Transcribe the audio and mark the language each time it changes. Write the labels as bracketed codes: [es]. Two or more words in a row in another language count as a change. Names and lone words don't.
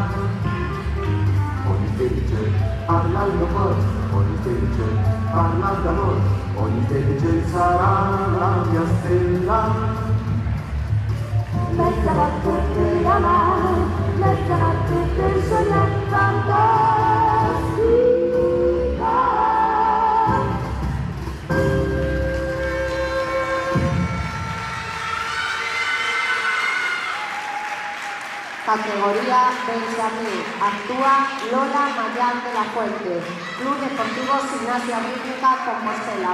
[it] Ogni felice parla al mio cuore, ogni felice parla d'amore, ogni felice sarà la mia stella. Mezzanotte per amare, mezzanotte per sognare fantastica. [es] Categoría Benjamín. Actúa Lola Mayán de la Fuente. Club Deportivo Gimnasia Rítmica Compostela.